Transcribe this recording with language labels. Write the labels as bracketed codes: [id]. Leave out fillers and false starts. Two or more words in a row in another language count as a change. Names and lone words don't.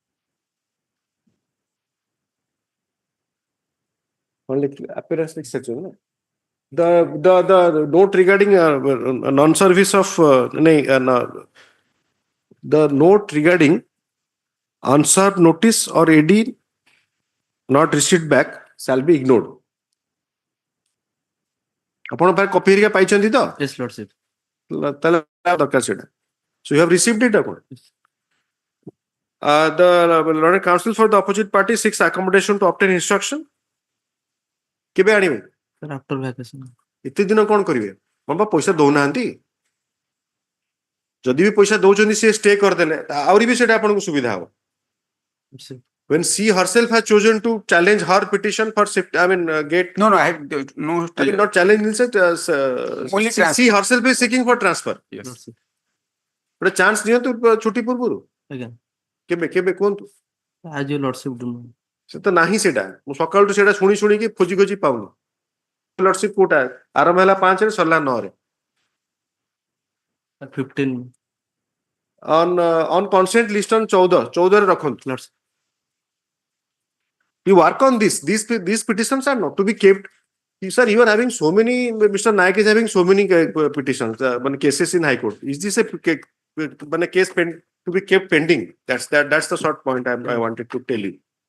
[en] Appearance exception. The note regarding non-service of the note regarding unserved notice or AD not received back shall be ignored. [or] ଆପଣ ପାଖରେ କପି ହେରିକା ପାଇଛନ୍ତି ତ? [en] Yes, Lordship. [or] ତାହେଲେ ଦରକାର ସେଇଟା. [en] So you have received it ଆପଣ? The learned counsel for the opposite party seeks accommodation to obtain instruction. [or] କେବେ ଆଣିବେ? [en] Sir, after vacation. [or] ଏତେ ଦିନ କଣ କରିବେ? କଣ ବା ପଇସା ଦଉନାହାନ୍ତି? ଯଦି ବି ପଇସା ଦଉଛନ୍ତି ସେ ଷ୍ଟେ କରିଦେଲେ ଆହୁରି ବି ସେଟା ଆପଣଙ୍କୁ ସୁବିଧା ହବ. [en] When she herself has chosen to challenge her petition for get no, I have no. I mean, not challenge Only she herself is seeking for transfer. Yes. But chance [or] ଦିଅନ୍ତୁ ଛୁଟି ପୂର୍ବରୁ. ଆଜ୍ଞା. କେବେ କୁହନ୍ତୁ? [en] As your Lordship do. [or] ସେ ତ ନାହିଁ ସେଟା. ମୁଁ ସକାଳଠୁ ସେଟା ଶୁଣିକି ଖୋଜି ପାଉନି. ଲର୍ଡସିପ କୋଟା ଆରମ୍ଭ ହେଲା 5 ରେ ସରିଲା 9 ରେ. 15. [en] On consent list on 14 [or] ରେ ରଖନ୍ତୁ. [en] You work on this. These petitions are not to be kept. Sir, you are having so many. Mr. Naik is having so many petitions, cases in High Court. Is this a case to be kept pending? That's the short point I wanted to tell you.